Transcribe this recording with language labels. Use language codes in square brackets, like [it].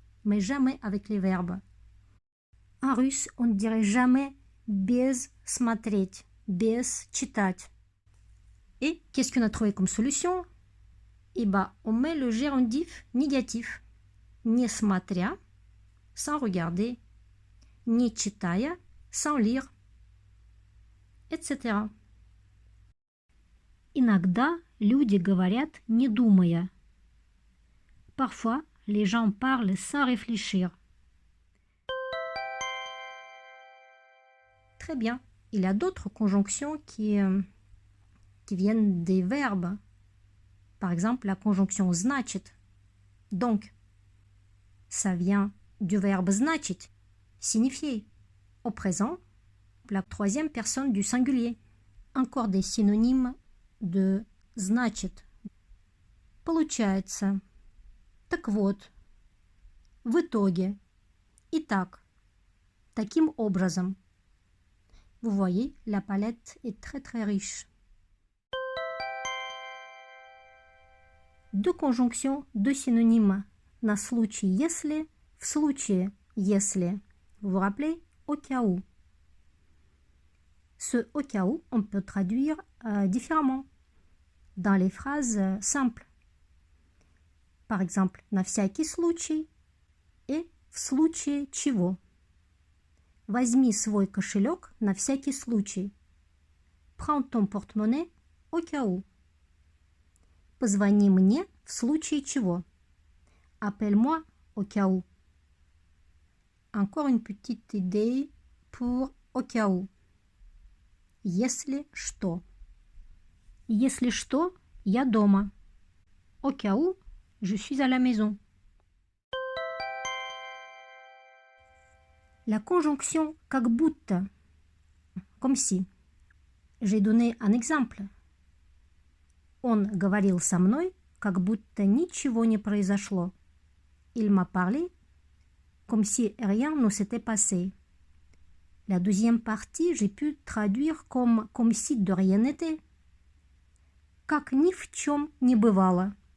[fr] Mais jamais avec les verbes. En russe, on ne dirait jamais [ru] без смотреть, без читать. [fr] Et qu'est-ce qu'on a trouvé comme solution? Eh bien, on met le gérondif négatif. [ru] Несмотря, [fr] sans regarder, [ru] не читая, [fr] sans lire, etc. [ru] Иногда люди говорят, не думая. [fr] Parfois, les gens parlent sans réfléchir. Très bien. Il y a d'autres conjonctions qui viennent des verbes. Par exemple, la conjonction значит. Donc, ça vient du verbe значить, signifier. Au présent, la troisième personne du singulier. Encore des synonymes de значит. [ru] Получается. Так вот. В итоге. Итак. Таким образом. [fr] Vous voyez, la palette est très très riche. Deux conjonctions, deux synonymes. [ru] На случай если, в случае если. [fr] Vous vous rappelez? Au cas où. Ce au cas où, on peut traduire différemment dans les phrases simples. Par exemple, [ru] на всякий случай [fr] et [ru] в случае чего. Возьми свой кошелек на всякий случай. [fr] Prends ton porte-monnaie au cas où. [ru] Позвони мне в случае чего. [fr] Appelle-moi au cas où. Encore une petite idée pour au cas où. [ru] Если что. Если что, я дома. [fr] Au cas où, je suis à la maison. La conjonction как будто, comme si. J'ai donné un exemple. [ru] Он говорил со мной, как будто ничего не произошло. [fr] Il m'a parlé, comme si rien ne s'était passé. La deuxième partie, j'ai pu traduire comme si de rien n'était. [ru] Как ни в чем не бывало.